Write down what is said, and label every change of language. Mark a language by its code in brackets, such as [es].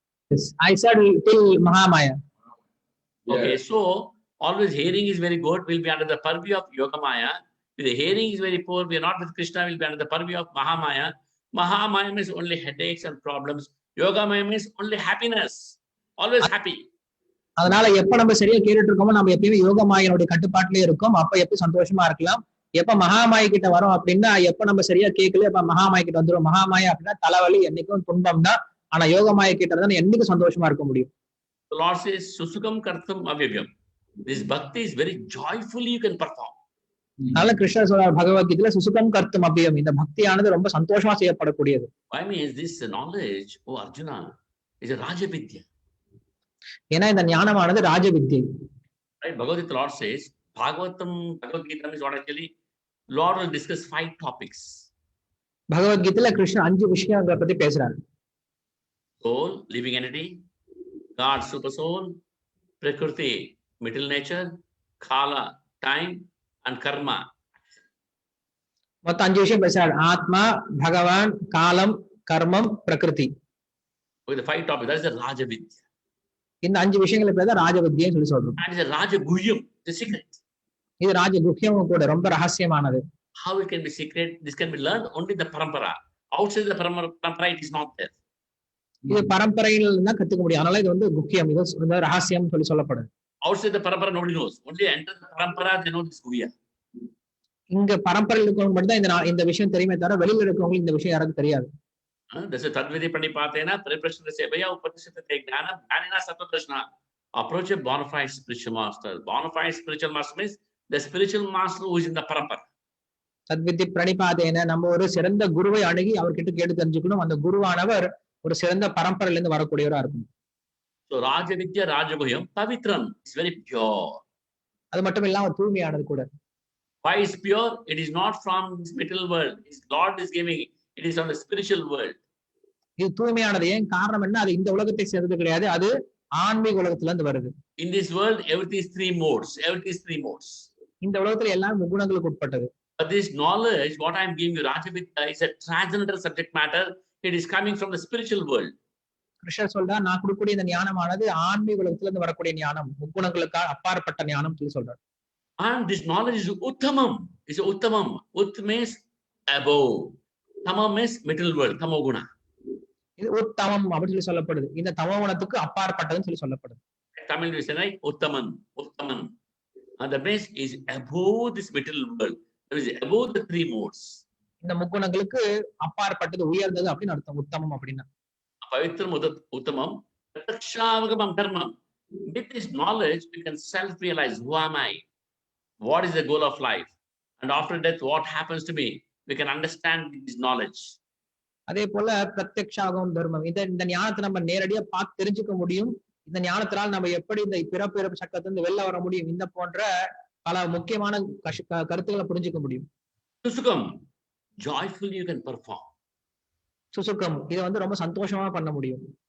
[en] Yes. I said till Mahamaya. Okay, Yes. so always hearing is very good. We'll be under the purview of Yogamaya. If the hearing is very poor, we are not with Krishna. We'll be under the purview of Mahamaya. Mahamaya means only headaches and problems. Yogamaya means only happiness. Always happy. [ta] அதனால எப்ப நம்ம சரியா கேட்டுட்டு இருக்கோமோ நம்ம எப்பயுமே யோகமாயனுடைய கட்டுப்பாட்டிலே இருக்கோம். அப்ப எப்ப சந்தோஷமா இருக்கலாம். எப்ப மகாமாய கிட்ட வரோம் அப்படின்னா எப்ப நம்ம சரியா கேட்கல எப்ப மகாமாய கிட்ட வந்துடும். மகாமாயா அப்படின்னா தலைவலி, என்னைக்கும் துன்பம் தான். ஆனா யோகமாய கிட்ட இருந்தா என்னைக்கும் சந்தோஷமா இருக்க முடியும். [en] The Lord says, [sa] Susukam Kartam Avyavyam. [en] This bhakti is very joyfully you can perform. [ta] அதனால கிருஷ்ணர் சொல்றார் பகவத்கீதையில [sa] சுசுகம் கர்த்தும் அபியம். [ta] இந்த பக்தியானது ரொம்ப சந்தோஷமா செய்யப்படக்கூடியது. [en] Why means this knowledge, oh Arjuna, is a Raja Vidya. [ta] ஏன்னா இந்த ஞானமானது ராஜவித்யை. [en] Right? Bhagavad Gita Lord says, Bhagavad Gita is what actually Lord will discuss 5 topics. [ta] பகவத்கீதையில கிருஷ்ணர் 5 விஷயங்களை பத்தி பேசுறாரு. [en] Soul, living entity, God, super soul, Prakriti, middle nature, Kala, time, and Karma. [ta] மொத்தம் 5 விஷயம் பேசுறாரு. ஆத்மா, பகவான், காலம், கர்மம், பிரகிருதி. [en] Okay, the 5 topics, that is the Raja Vidya. [ta] இந்த 5 விஷயங்களை பேர் தான் ராஜவித்யன்னு சொல்லி சொல்றோம். [en] That is a Raja Guhyam, the secret. [ta] இது ராஜகுஹ்யமும் கூட ரொம்ப ரகசியமானது. [en] How it can be secret? This can be learned only in the parampara. Outside the parampara, it is not there. [ta] இது பரம்பரையில தான் கத்துக்க முடியும். அதனால இது வந்து குஹ்யம், இது ரகசியம் சொல்லி சொல்லப்படுது. [en] Outside the parampara, nobody knows. Only enter the parampara, they know this Guhya. [ta] இங்க பரம்பரையில் இருக்கவங்க மட்டும் தான் இந்த விஷயம் தெரியுமே தவிர வெளியில இருக்கவங்களுக்கு இந்த விஷயம் யாருக்கும் தெரியாது. [sa] That's a Tadvidi Pranipatena, Pariprashna Sevaya, Upanishata Jnana, Jnanina Sattva-Prashna. [en] Approach a bona fide spiritual master. Bona fide spiritual master means the spiritual master who is in the parampara. [sa] தத்வித்தி பிரணிபாதேன, [ta] நம்ம ஒரு சிறந்த குருவை அணுகி அவர்கிட்ட கேட்டு தெரிஞ்சுக்கணும். அந்த குருவானவர் ஒரு சிறந்த பரம்பரையில இருந்து வரக்கூடியவரா இருக்கும். [en] So Raja Vidya, Raja Guhyam, Pavitram is very pure. [ta] அது மட்டும் இல்லாம தூய்மையானது கூட. [en] Why is pure? It is not from this material world. His Lord is giving. It is from the spiritual world. [ta] இது தூய்மையானது. ஏன் காரணம் என்ன? அது இந்த உலகத்தை சேர்ந்தது கிடையாது. அது ஆன்மீக உலகத்துல இருந்து வருது. [en] In this world, everything is 3 modes. Everything is 3 modes. [ta] இந்த உலகத்துல எல்லாம் முகுணங்களுக்கு உட்பட்டது. [en] But this knowledge, what I am giving you, Raja Vidya, is a transcendental subject matter. It is coming from the spiritual world. [ta] கிருஷ்ணர் சொல்றார், நான் கொடுக்கக்கூடிய இந்த ஞானமானது ஆன்மீக உலகத்துல இருந்து வரக்கூடிய ஞானம், முக்குணங்களுக்கு அப்பாற்பட்ட ஞானம் சொல்லி சொல்றார். [en] And this knowledge is uttamam. Is uttamam. Ut means above. Tamam means middle world. Tamoguna. [ta] இது உத்தமம் அப்படின்னு சொல்லி சொல்லப்படுது. இந்த தமோகுணத்துக்கு அப்பாற்பட்டதுன்னு சொல்லி சொல்லப்படுது. [en] Tamil we say, right? Uttaman. Uttaman. And the base is above this middle world. It is above the 3 modes. [ta] இந்த முக்குணங்களுக்கு அப்பாற்பட்டது, உயர்ந்தது அப்படின்னு அர்த்தம் உத்தமம் அப்படின்னா. [sa] Pavitram uttamam. Pratakshavagamam dharmam. [en] With this knowledge, we can self-realize who am I? What is the goal of life? And after death, what happens to me? We can understand this knowledge. [ta] அதே போல [sa] பிரத்யக்ஷாகம் தர்மம். [ta] இந்த ஞானத்தை நம்ம நேரடியா பார்த்து தெரிஞ்சுக்க முடியும். இந்த ஞானத்தினால் நம்ம எப்படி இந்த பிறப்பு சக்கத்திலிருந்து வெளில வர முடியும், இந்த போன்ற பல முக்கியமான கருத்துக்களை புரிஞ்சுக்க முடியும். [en] Susukam, joyfully you can perform. [ta] சுசுக்கம், இதை வந்து ரொம்ப சந்தோஷமா பண்ண முடியும்.